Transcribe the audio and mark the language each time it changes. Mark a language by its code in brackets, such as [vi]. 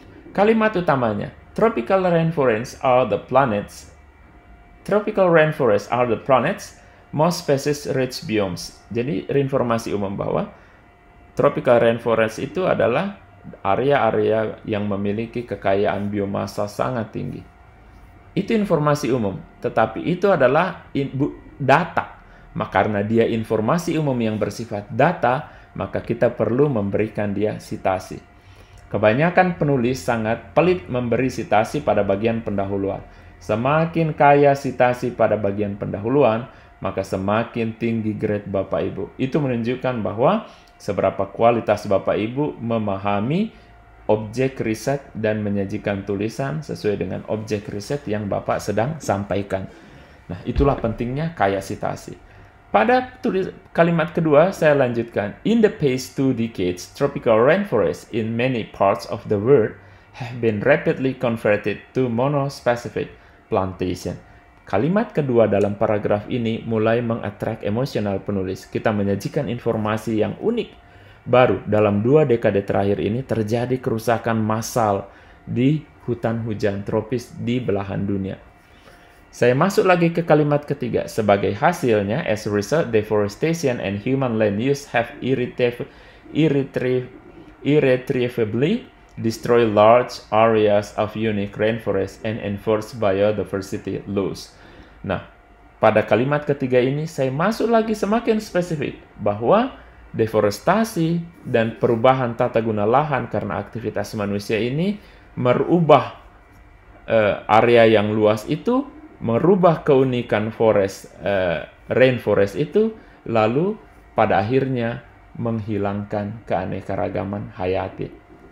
[id] Kalimat utamanya, [en] tropical rainforests are the planets. Tropical rainforests are the planets, most species rich biomes. [id] Jadi informasi umum bahwa tropical rainforest itu adalah area-area yang memiliki kekayaan biomasa sangat tinggi. Itu informasi umum, tetapi itu adalah data. Maka karena dia informasi umum yang bersifat data, maka kita perlu memberikan dia sitasi. Kebanyakan penulis sangat pelit memberi sitasi pada bagian pendahuluan. Semakin kaya sitasi pada bagian pendahuluan, maka semakin tinggi grade Bapak Ibu. Itu menunjukkan bahwa seberapa kualitas Bapak Ibu memahami objek riset dan menyajikan tulisan sesuai dengan objek riset yang Bapak sedang sampaikan. Nah, itulah pentingnya kaya sitasi. Pada kalimat kedua, saya lanjutkan. [en] In the past 2 decades, tropical rainforests in many parts of the world have been rapidly converted to monospecific plantation. [id] Kalimat kedua dalam paragraf ini mulai mengattract emosional penulis. Kita menyajikan informasi yang unik. Baru dalam 2 dekade terakhir ini terjadi kerusakan massal di hutan hujan tropis di belahan dunia. Saya masuk lagi ke kalimat ketiga. Sebagai hasilnya, [en] as a result, deforestation and human land use have irretrievably destroyed large areas of unique rainforest and enforce biodiversity laws. [id] Nah, pada kalimat ketiga ini saya masuk lagi semakin spesifik bahwa deforestasi dan perubahan tata guna lahan karena aktivitas manusia ini merubah area yang luas itu, merubah keunikan rainforest itu, lalu pada akhirnya menghilangkan keanekaragaman hayati.